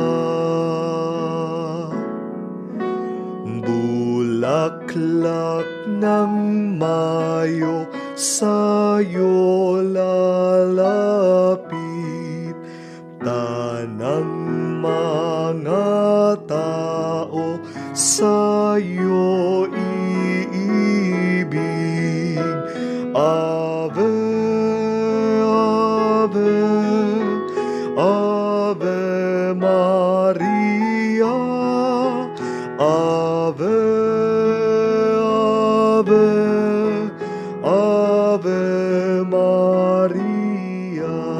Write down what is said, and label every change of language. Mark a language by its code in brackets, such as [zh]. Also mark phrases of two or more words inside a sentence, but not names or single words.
[tl] Bulaklak ng Mayo sa'yo lalapit, tanang mga tao sa'yo iibig. [la] Ave, Ave, Ave Maria, Ave, Ave, Ave Maria.